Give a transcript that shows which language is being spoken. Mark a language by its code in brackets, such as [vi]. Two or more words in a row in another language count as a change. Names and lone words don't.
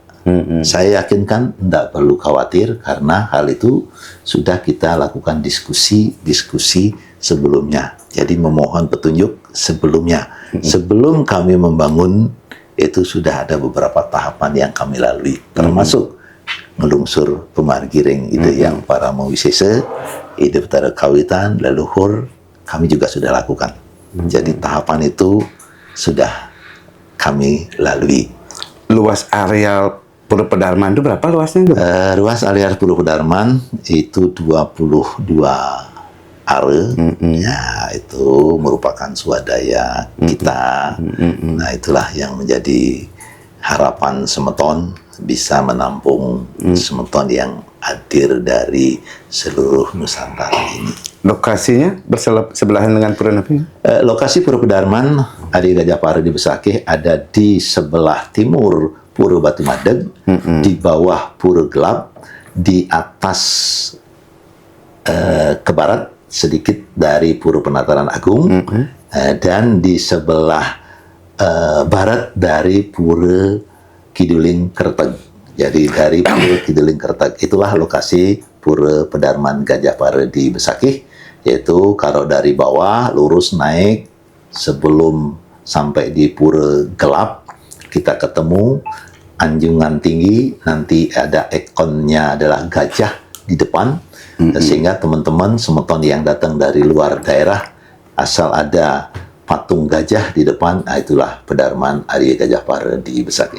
[id] Saya yakinkan tidak perlu khawatir karena hal itu sudah kita lakukan diskusi sebelumnya. Jadi memohon petunjuk sebelumnya. Sebelum kami membangun itu sudah ada beberapa tahapan yang kami lalui, termasuk melungsur pemargiring itu yang para mawisese, [ban] ide petara kawitan, [id] leluhur kami juga sudah lakukan. Jadi tahapan itu sudah kami lalui. Luas areal Pura Pedarman itu berapa luasnya? Luas area Pura Pedarman itu 22 are. Ya, itu merupakan swadaya kita. Nah, itulah yang menjadi harapan Semeton bisa menampung Semeton yang hadir dari seluruh Nusantara ini. Lokasinya bersebelahan dengan Pura Nepi? Lokasi Pura Pedarman Arya Gajapara di Besakih ada di sebelah timur Pura Batu Madeg, di bawah Pura Gelap, di atas ke barat sedikit dari Pura Penataran Agung, dan di sebelah barat dari Pura Kiduling Kerteg. Jadi dari Pura Kiduling Kerteg itulah lokasi Pura Pedarman Gajapara di Besakih, yaitu kalau dari bawah lurus naik sebelum sampai di Pura Gelap kita ketemu anjungan tinggi, nanti ada ikonnya adalah gajah di depan, sehingga teman-teman semeton yang datang dari luar daerah asal ada patung gajah di depan, nah itulah Pedarman Arya Gajapara di Besakih.